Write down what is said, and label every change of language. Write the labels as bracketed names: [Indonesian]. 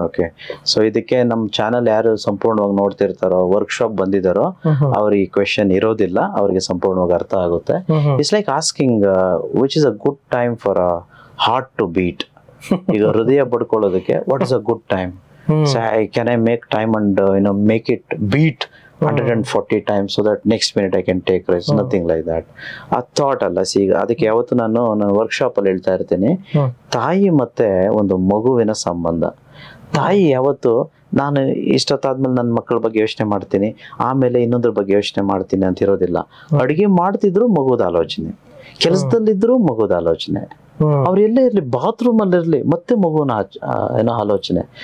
[Kannada] Okay, so ಇದಕ್ಕೆ ನಮ್ channel ಯಾರು ಸಂಪೂರ್ಣವಾಗಿ ನೋಡ್ತಿರ್ತಾರೋ, ವರ್ಕ್ಶಾಪ್ ಬಂದಿದಾರೋ, ಅವ್ರಿಗೆ ಈ ಕ್ವೆಶನ್ ಇರೋದಿಲ್ಲ, ಅವ್ರಿಗೆ ಸಂಪೂರ್ಣವಾಗಿ ಅರ್ಥ ಆಗುತ್ತೆ. [English] It's like asking which is a good time for a heart to beat. [Kannada] ಈಗ ಹೃದಯ ಬಡ್ಕೊಳ್ಳೋದಕ್ಕೆ [English] What is a good time? Can I make time and make it beat 140 times so that next minute I can take rest? Nothing like that. [Kannada] ಆ thought ಅಲ್ಲ. ಈಗ ಅದಕ್ಕೆ ಯಾವತ್ತು ನಾನು workshop ಅಲ್ಲಿ ಹೇಳ್ತಾ ಇರ್ತೀನಿ, ತಾಯಿ ಮತ್ತೆ ಒಂದು ಮಗುವಿನ ಸಂಬಂಧ. ತಾಯಿ ಯಾವತ್ತು ನಾನು ಇಷ್ಟೊತ್ತಾದ್ಮೇಲೆ ನನ್ನ ಮಕ್ಕಳ ಬಗ್ಗೆ ಯೋಚನೆ ಮಾಡ್ತೀನಿ, ಆಮೇಲೆ ಇನ್ನೊಂದ್ರ ಬಗ್ಗೆ ಯೋಚನೆ ಮಾಡ್ತೀನಿ ಅಂತ ಇರೋದಿಲ್ಲ. ಅಡುಗೆ ಮಾಡ್ತಿದ್ರು ಮಗುದ ಆಲೋಚನೆ, ಕೆಲಸದಲ್ಲಿದ್ರು ಮಗುದ ಆಲೋಚನೆ, ಅವ್ರು ಎಲ್ಲೇ ಇರ್ಲಿ, ಬಾತ್ರೂಮ್ ಅಲ್ಲಿ ಇರ್ಲಿ ಮತ್ತೆ ಮಗುವಿನ ಏನೋ ಆಲೋಚನೆ.